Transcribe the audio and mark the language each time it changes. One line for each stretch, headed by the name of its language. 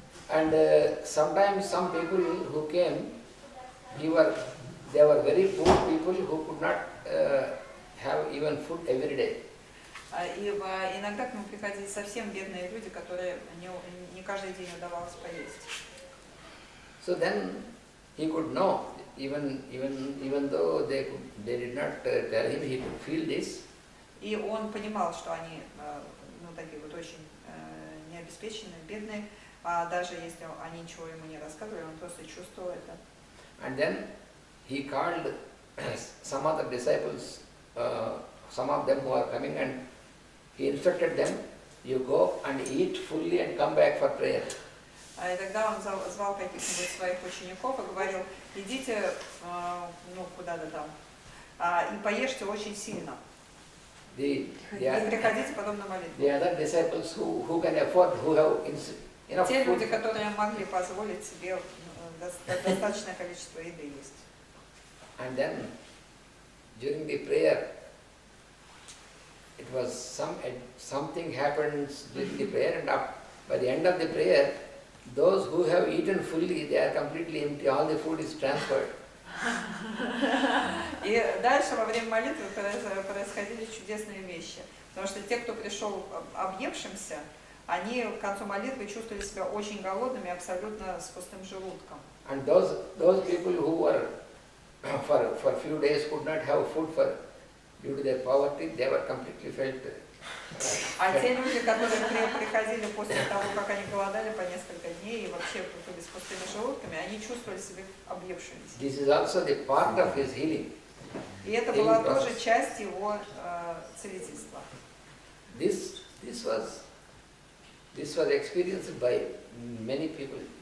English: And sometimes some people who came, they were very poor people who could not have even food every day.
Russian: И иногда к нему приходили совсем бедные люди, которые не каждый день удавалось поесть.
English: So then he could know, even though they did not tell him, he could feel this.
Russian: И он понимал, что они такие вот очень необеспеченные, бедные, даже если они ничего ему не рассказывали, он просто чувствовал это.
English: And then he called some of the disciples, some of them who are coming, and he instructed them, you go and eat fully and come back for prayer.
Russian: И тогда он звал каких-нибудь своих учеников и говорил, идите куда-то там и поешьте очень сильно. И приходите потом на молитву.
English: The other disciples who can afford, who have enough
Russian: Те люди,
English: food.
Russian: которые могли позволить себе достаточное количество еды есть.
English: And then during the prayer, it was something happens during the prayer, and by the end of the prayer, those who have eaten fully, they are completely empty. All the food is transferred.
Russian: И дальше во время молитвы происходили чудесные вещи, потому что те, кто пришел объевшимся, они к концу молитвы чувствовали себя очень голодными, абсолютно с пустым желудком.
English: And those people who were for few days could not have food due to their poverty, they were completely felt.
Russian: А те люди, которые приходили после того, как они голодали по несколько дней и вообще были с пустыми желудками, они чувствовали себя объевшимися.
English: This is also the part of his healing.
Russian: И это была тоже часть его целительства.
English: This was experienced by many people.